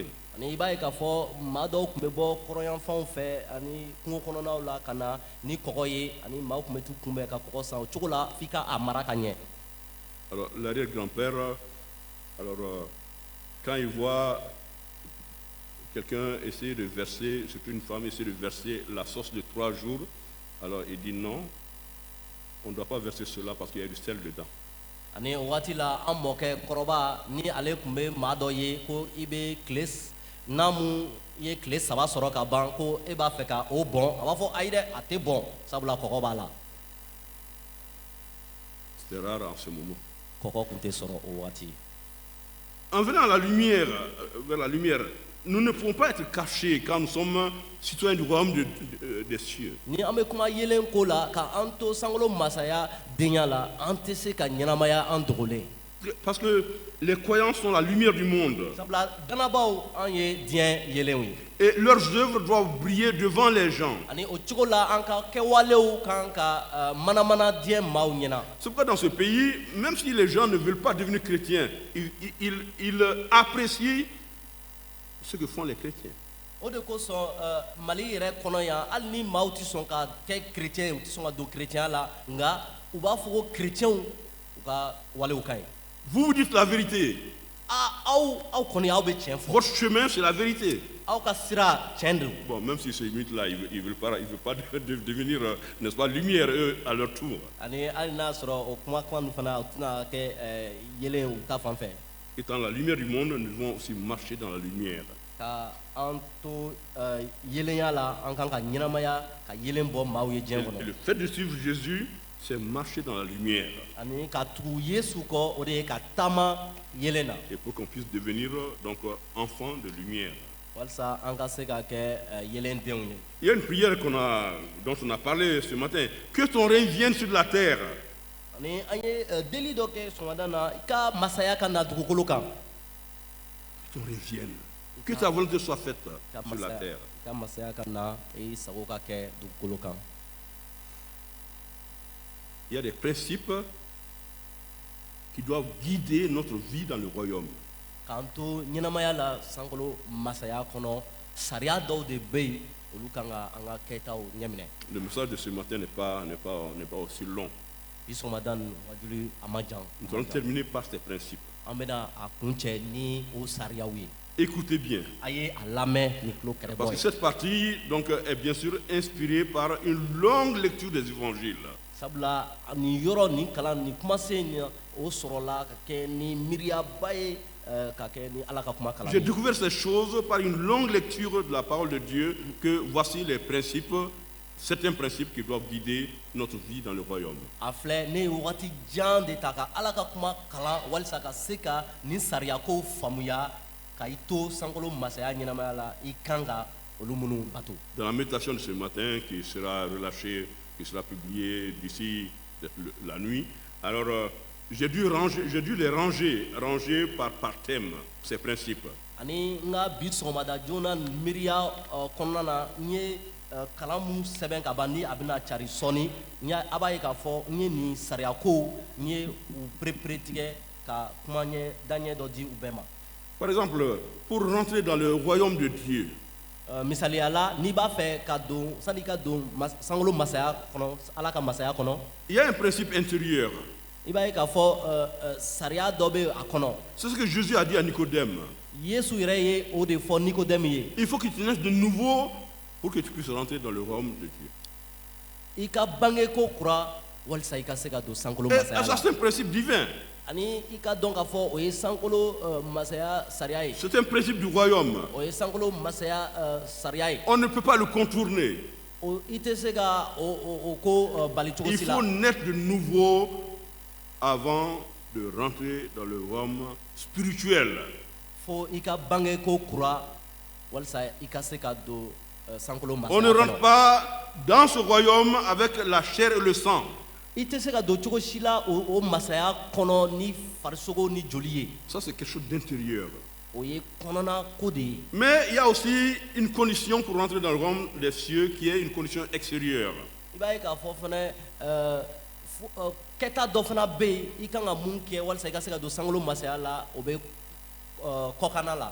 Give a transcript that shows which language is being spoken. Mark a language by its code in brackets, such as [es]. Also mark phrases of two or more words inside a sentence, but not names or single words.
[bm] ani i b'a ye k'a fɔ maa dɔw tun bɛ bɔ kɔrɔyanfanw fɛ ani kungo kɔnɔnaw la ka na ni kɔgɔ ye ani maaw tun bɛ t'u kunbɛn ka kɔgɔ san o cogo la f'i ka a mara ka ɲɛ [fr] Alors, l'arrière-grand-père, quand il voit quelqu'un essayer de verser, surtout une femme essayer de verser la sauce de 3 jours, alors il dit non, on ne doit pas verser cela parce qu'il y a du sel dedans. [bm] ani o waati la an mɔkɛ kɔrɔba ni ale tun bɛ maa dɔ ye ko i bɛ n'a mun ye tile 3 sɔrɔ ka ban ko e b'a fɛ ka o bɔn a b'a fɔ ayi dɛ a tɛ bɔn sabula kɔgɔ b'a la [fr] C'était rare en ce moment. [bm] kɔgɔ tun tɛ sɔrɔ o waati [fr] En venant à la lumière, vers la lumière, nous ne pouvons pas être cachés quand nous sommes citoyens du royaume des cieux. [bm] ni an bɛ kuma yelen ko la ka an to sankolo masaya denya la an tɛ se ka ɲɛnamaya an dogolen [fr] Parce que les croyants sont la lumière du monde. [bm] sabula danabaw an ye diɲɛ yelenw ye [fr] Et leurs œuvres doivent briller devant les gens. [bm] ani o cogo la an ka kɛwalew kan ka manamana diɲɛ maaw ɲɛna [fr] C'est pourquoi dans ce pays, même si les gens ne veulent pas devenir chrétiens, ils apprécient ce que font les chrétiens. [bm] o de kosɔn mali yɛrɛ kɔnɔ yan hali ni maaw tɛ sɔn ka kɛ kerecɛn u tɛ sɔn ka don kerecɛnya la nka u b'a fɔ ko kerecɛnw u ka walew ka ɲi [fr] Vous vous dites la vérité. [bm] aw kɔni aw bɛ tiɲɛ fɔ [fr] Votre chemin, c'est la vérité. [bm] aw ka sira tiɲɛ don [fr] Bon, même si ces mythes-là, ils ne veulent pas devenir, n'est-ce pas, lumière, eux, à leur tour. [bm] ani hali n'a sɔrɔ o kuma ninnu fana u tɛna kɛ yelen u ta fan fɛ [fr] Étant la lumière du monde, nous devons aussi marcher dans la lumière. [bm] ka an to yelenya la an kan ka ɲɛnamaya ka yelen bɔ maaw ye diɲɛ [fr] Et [bm] kɔnɔ [fr] le fait de suivre Jésus, c'est marcher dans la lumière. [bm] ani ka tugu yesu kɔ o de ye ka taama yelen na [fr] Et pour qu'on puisse devenir donc enfant de lumière. [bm] walsa an ka se ka kɛ yelendenw ye. [fr] Il y a une prière dont on a parlé ce matin. Que ton règne vienne sur la terre. [bm] Ani an ye deli dɔ kɛ sɔgɔmada na i ka masaya ka na dugukolo kan. [fr] Que ton règne vienne. Que ta volonté soit faite sur la terre. [bm] I ka masaya ka na i sago ka kɛ dugukolo kan. [fr] Il y a des principes qui doivent guider notre vie dans le royaume. [bm] K'an to ɲɛnamaya la sankolo masaya kɔnɔ sariya dɔw de bɛ yen olu kan ka an ka kɛtaw ɲɛminɛ. [fr] Le message de ce matin n'est pas aussi long. [bm] I sɔgɔmada nin wajuli a ma jan. [fr] Nous allons terminer par ces principes. [bm] An bɛna a kuncɛ ni o sariyaw ye. [fr] Écoutez bien. [bm] A ye a lamɛn ni tulo [fr] Parce [bm] kɛrɛbɔ [fr] que [bm] ye. [fr] cette partie donc, est bien sûr inspirée par une longue lecture des évangiles. [bm] Sabula nin yɔrɔ nin kalan nin kumasen nin o sɔrɔla ka kɛ ni miiriyaba ye ka kɛ ni Ala ka kuma kalan [fr] J'ai [bm] ye. [fr] découvert ces choses par une longue lecture de la parole de Dieu, que voici les principes, certains principes qui doivent guider notre vie dans le royaume. [bm] A filɛ ne ye wagati jan de ta ka Ala ka kuma kalan walisa ka se ka nin sariyakow faamuya ka i to sankolo masaya ɲɛnamaya la i kan ka olu minnu bato. [fr] Dans la méditation de ce matin, qui sera relâchée, qui sera publiée d'ici la nuit, alors j'ai dû les ranger par thème, ces principes. [bm] Ani n ka bi sɔgɔmada joona miiriya kɔnɔna na n ye kalan mun sɛbɛn ka ban ni a bɛna cari sɔɔni a b'a ye k'a fɔ n ye nin sariyakow n ye u perepere tigɛ ka kuma daɲɛ dɔ di u bɛɛ ma. [fr] Par exemple, pour rentrer dans le royaume de Dieu, [bm] Misaliya la n'i b'a fɛ ka don sani i ka don sankolo masaya kɔnɔ Ala ka masaya kɔnɔ [fr] il y a un principe intérieur. [bm] i b'a ye k'a fɔ sariya dɔ bɛ a kɔnɔ. [fr] C'est ce que Jésus a dit à Nicodème. [bm] Yesu yɛrɛ ye o de fɔ Nikodɛmu ye. [fr] Il faut que tu naisses de nouveau pour que tu puisses rentrer dans le royaume de Dieu. [bm] I ka bangeko kura walisa i ka se ka don sankolo [fr] Et [bm] masaya [fr] ça, [bm] la. [fr] c'est un principe divin. [bm] Ani i ka dɔn k'a fɔ o ye sankolo masaya sariya ye. [fr] C'est un principe du royaume. [bm] O ye sankolo masaya sariya ye. [fr] On ne peut pas le contourner. [bm] I tɛ se ka o ko bali cogo [fr] Il [bm] si la. [fr] faut naître de nouveau avant de rentrer dans le royaume spirituel. [bm] Fo i ka bangeko kura walisa i ka se ka don sankolo masaya [fr] On ne rentre [bm] kɔnɔ. [fr] pas dans ce royaume avec la chair et le sang. [bm] I tɛ se ka don cogo si la o masaya kɔnɔ ni farisogo ni joli ye. [fr] Ça, c'est quelque chose d'intérieur. [bm] O ye kɔnɔna ko de ye. [fr] Mais il y a aussi une condition pour rentrer dans le royaume des cieux qui est une condition extérieure. [bm] I b'a ye k'a fɔ fɛnɛ kɛta dɔ fana bɛ yen i kan ka mun kɛ walisa i ka se ka don sankolo masaya la o bɛ kɔkanna la.